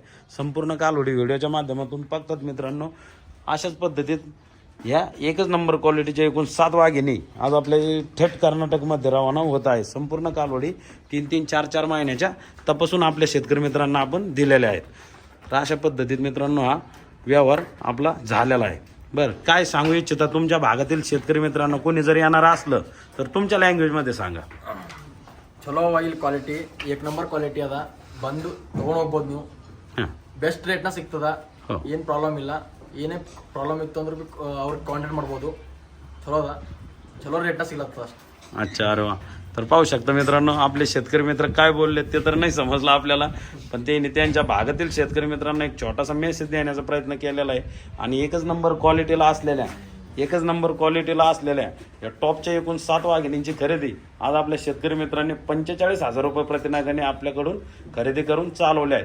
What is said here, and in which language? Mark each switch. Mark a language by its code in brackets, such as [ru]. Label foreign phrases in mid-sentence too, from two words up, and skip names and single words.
[mr] संपूर्ण कालवडी व्हिडिओच्या माध्यमातून बघतात मित्रांनो. अशाच पद्धतीत या एकच नंबर क्वालिटीच्या एकूण 7 वाघिणी आज आपले थेट कर्नाटकमध्ये रवाना होत आहे. संपूर्ण कालवडी 3, 4 महिन्याच्या तपासून आपल्या शेतकरी मित्रांना आपण दिलेल्या आहेत. तर अशा पद्धतीत मित्रांनो हा व्यवहार आपला झालेला आहे. बरं, काय सांगू इच्छिता तुमच्या भागातील शेतकरी मित्रांना? कोणी जर येणार असलं तर तुमच्या लँग्वेजमध्ये सांगा. [kn] ಚಲೋ [en] oil quality [kn] 1 [en] number quality [kn] ಅದ. ಬಂದು ತಗೊಂಡು ಹೋಗ್ಬೋದು ನೀವು. ಹಾಂ, [en] best rate [kn] ಸಿಗ್ತದ. ಹೋ. ಏನು ಪ್ರಾಬ್ಲಮ್ ಇಲ್ಲ. ಏನೇ ಪ್ರಾಬ್ಲಮ್ ಇತ್ತು ಅಂದ್ರೆ ಅವ್ರಿಗೆ ಕಾಂಟ್ಯಾಕ್ಟ್ ಮಾಡ್ಬೋದು. ಚಲೋ ಅದ. ಚಲೋ ರೇಟ್ನ ಸಿಗ್ಲತ್ತದ ಅಷ್ಟೇ. [mr] अच्छा, अरे वा. तर पाहू शकता मित्रांनो, आपले शेतकरी मित्र काय बोलले ते तर नाही समजलं आपल्याला, पण त्यांनी त्यांच्या भागातील शेतकरी मित्रांना एक छोटासा मेसेज देण्याचा प्रयत्न केलेला आहे. आणि एकच नंबर क्वालिटीला असलेल्या या टॉपच्या एकूण 7 वाघिणींची खरेदी आज आपल्या शेतकरी मित्रांनी 45,000 रुपये प्रतिनागाने आपल्याकडून खरेदी करून चालवले आहे.